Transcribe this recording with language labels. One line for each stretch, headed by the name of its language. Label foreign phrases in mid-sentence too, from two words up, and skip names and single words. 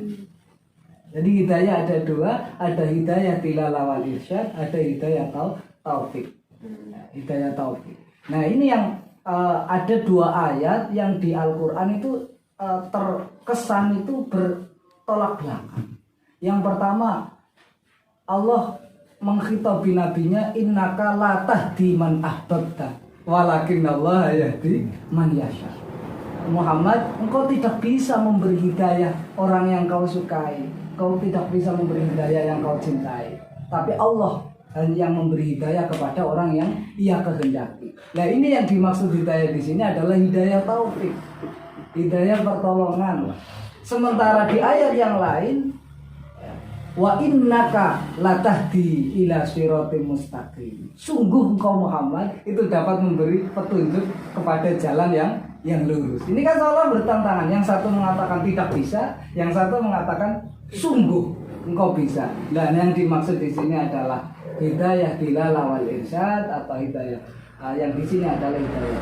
Indonesian: Jadi hidayah ada dua, ada hidayah
Arabic: دلالة والإرشاد,
Indonesian: ada hidayah taufik. Hidayah taufik. Nah, ini yang ada dua ayat yang di Al-Quran itu terkesan itu bertolak belakang. Yang pertama, Allah menghitabi nabinya,
Arabic: إنك لا تهدي من أحببت ولكن الله يهدي من يشاء.
Indonesian: Muhammad, engkau tidak bisa memberi hidayah orang yang kau sukai, kau tidak bisa memberi hidayah yang kau cintai, tapi Allah yang memberi hidayah kepada orang yang ia kehendaki. Nah, ini yang dimaksud hidayah di sini adalah hidayah taufik, hidayah pertolongan. Sementara di ayat yang lain,
Arabic: وإنك لتهدي إلى صراط مستقيم.
Indonesian: Sungguh engkau Muhammad itu dapat memberi petunjuk kepada jalan yang lurus. Ini kan seolah bertentangan. Yang satu mengatakan tidak bisa, yang satu mengatakan sungguh engkau bisa. Dan yang dimaksud di sini adalah hidayah
Arabic: دلالة والإرشاد
Indonesian: atau hidayah yang di sini adalah hidayah.